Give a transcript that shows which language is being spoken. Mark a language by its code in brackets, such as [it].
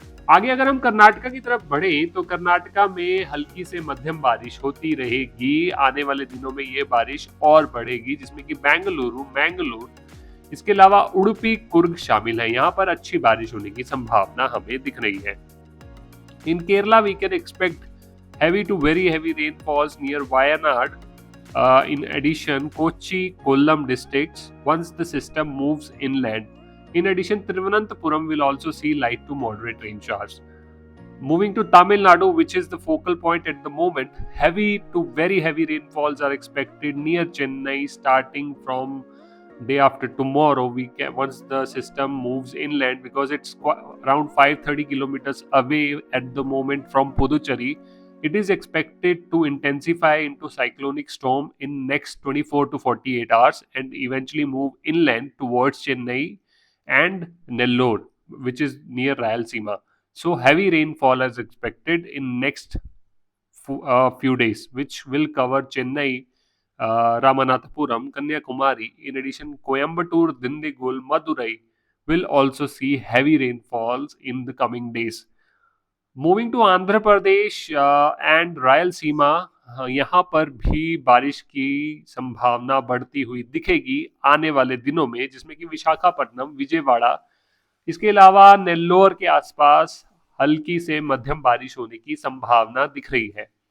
[hi] आगे अगर हम कर्नाटका की तरफ बढ़े, तो कर्नाटका में हल्की से मध्यम बारिश होती रहेगी। आने वाले दिनों में ये बारिश और बढ़ेगी, जिसमें कि बेंगलुरु, मैंगलोर, इसके अलावा उडुपी, कुर्ग शामिल है। यहाँ पर अच्छी बारिश होने की संभावना हमें दिख रही है। [en] In Kerala we can expect heavy to very heavy rainfalls near Wayanad. In addition, Kochi, Kollam districts once the system moves inland. In addition, Thiruvananthapuram will also see light to moderate rain showers. Moving to Tamil Nadu, which is the focal point at the moment, heavy to very heavy rainfalls are expected near Chennai starting from day after tomorrow. Once the system moves inland, because it's around 530 kilometers away at the moment from Puducherry, it is expected to intensify into cyclonic storm in next 24 to 48 hours and eventually move inland towards Chennai and Nellore, which is near Rayalaseema. So heavy rainfall is expected in next few days, which will cover Chennai, Ramanathapuram, Kanyakumari. In addition, Coimbatore, Dindigul, Madurai will also see heavy rainfalls in the coming days. Moving to [hi] Andhra Pradesh and Rayalaseema, यहाँ पर भी बारिश की संभावना बढ़ती हुई दिखेगी आने वाले दिनों में, जिसमें कि विशाखापट्टनम, विजयवाड़ा, इसके अलावा नेल्लोर के आसपास हल्की से मध्यम बारिश होने की संभावना दिख रही है।